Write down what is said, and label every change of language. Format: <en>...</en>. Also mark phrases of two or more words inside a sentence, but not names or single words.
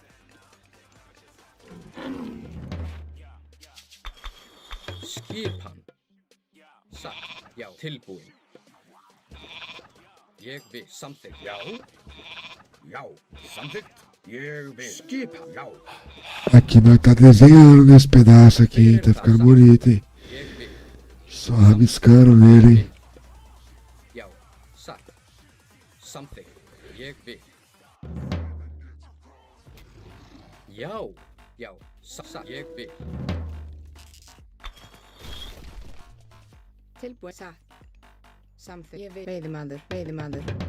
<is>Skipan. Satt. Já. Tilbúin. Ég vil. Samþykkt. Já, já, samþykkt, ég vil. Skip hann, já,</is> <pt>Aqui nós tá desenhando nesse pedaço aqui, tá ficando bonito, hein?</pt> <is>Ég vil.</is> <pt>Só rabiscando nele, hein?</pt> <is>Já. Satt. Samþykkt. Ég vil. Já. Já. Satt. Ég vil. Tilbúin. Satt. Samþykkt. Ég vil. Veiðimaður. Veiðimaður.</is>